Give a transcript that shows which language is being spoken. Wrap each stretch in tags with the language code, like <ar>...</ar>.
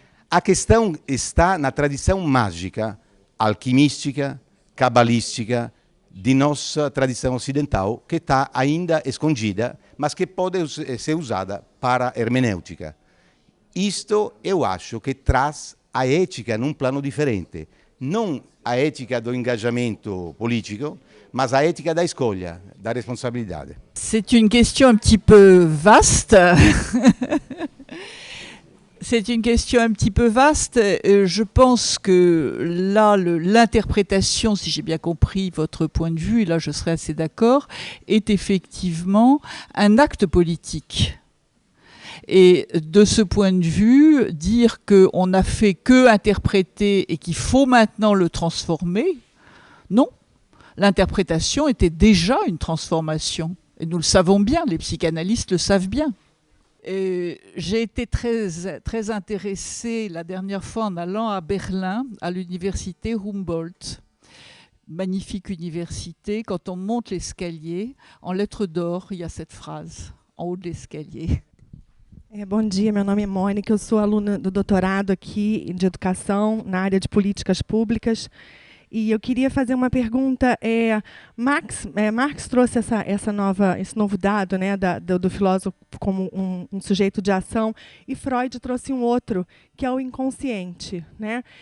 <pt>A questão está na tradição mágica, alquimística, cabalística, de nossa tradição ocidental, que está ainda escondida, mas que pode ser usada para hermenêutica. Isto eu acho que traz a ética num plano diferente. Não a ética do engajamento político, mas a ética da escolha, da responsabilidade.</pt> <fr>C'est une question un petit peu vaste. C'est une question un petit peu vaste. Je pense que là, l'interprétation, si j'ai bien compris votre point de vue, et là je serais assez d'accord, est effectivement un acte politique. Et de ce point de vue, dire qu'on n'a fait que interpréter et qu'il faut maintenant le transformer, non. L'interprétation était déjà une transformation. Et nous le savons bien, les psychanalystes le savent bien. J'ai été très intéressée la dernière fois en allant à Berlin, à l'université Humboldt. Magnifique université. Quand on monte l'escalier, en lettres d'or, il y a cette phrase, en haut de l'escalier.</fr> <pt>Bom dia, meu nome é Mônica, eu sou aluna do doutorado aqui de educação na área de políticas públicas E eu queria fazer uma pergunta. Marx trouxe esse novo dado, né, do filósofo como um sujeito de ação, e Freud trouxe um outro, que é o inconsciente, né?</pt>